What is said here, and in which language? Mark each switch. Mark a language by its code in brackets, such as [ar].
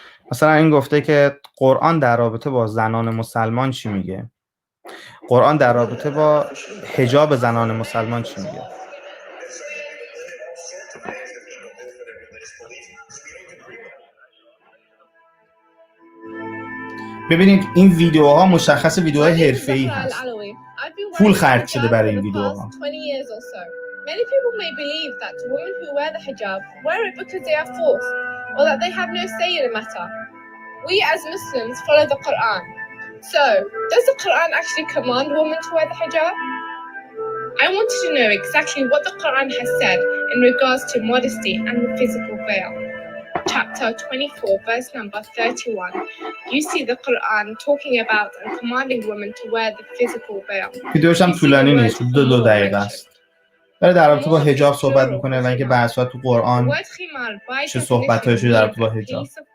[fa] مثلا این گفته که قرآن در رابطه با زنان مسلمان چی میگه؟ قرآن در رابطه با حجاب زنان مسلمان چی میگه؟ ببینید این ویدیوها مشخص ویدیوهای حرفه‌ای هست. پول خرج شده برای این ویدیوها. [en] Many people may believe that women who wear the hijab wear it because they are forced or that they have no say in the matter. We as Muslims follow the Quran. So, does the Quran actually command women to wear the hijab? I wanted to know exactly what the Quran has said in regards to modesty and the physical veil. Chapter 24, verse number 31. You see the Quran talking about and commanding women to wear the physical veil. [fa] ویدیوش هم طولانی نیست، 2 دقیقه است. داره در رابطه با حجاب صحبت میکنه و اینکه به اساس تو قرآن چه صحبتایی شده در رابطه با حجاب.